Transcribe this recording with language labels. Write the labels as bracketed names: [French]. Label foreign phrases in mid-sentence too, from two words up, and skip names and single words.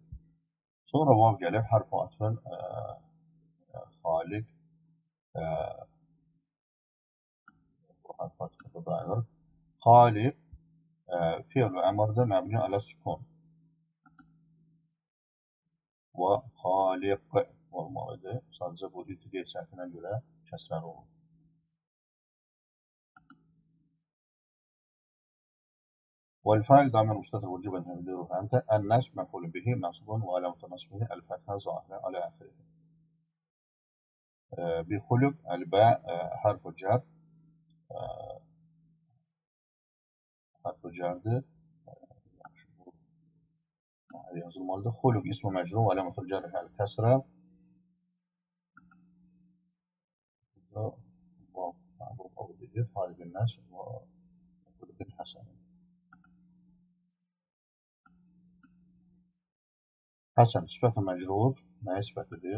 [Azerbaijani] Sonra vav gəlir hərf-i atfın xaliq hərf-i atfında dayanır. Xaliq fiil-i əmrdə [Arabic] مبني على السكون. [Azerbaijani] Və xaliq olmalıdır. Sadəcə bu iltiqə səhvinə görə kəsrəli olur. [Arabic] والفاعل ضمير مستتر وجوبا تقديره أنت النصب مفعول به منصوب وعلامة نصبه الفتحة ظاهرة على آخره. بخلق الباء حرف جر حرف جرdir. [Azerbaijani] Yazılmalıdır. [Arabic] خلق اسم مجرور وعلامة الجر كسرة. [Azerbaijani] Bu edir. [Arabic] خالق الناس وخلق حسن. [Azerbaijani] Həsən sifət-i məcrur nəyə sifətidir?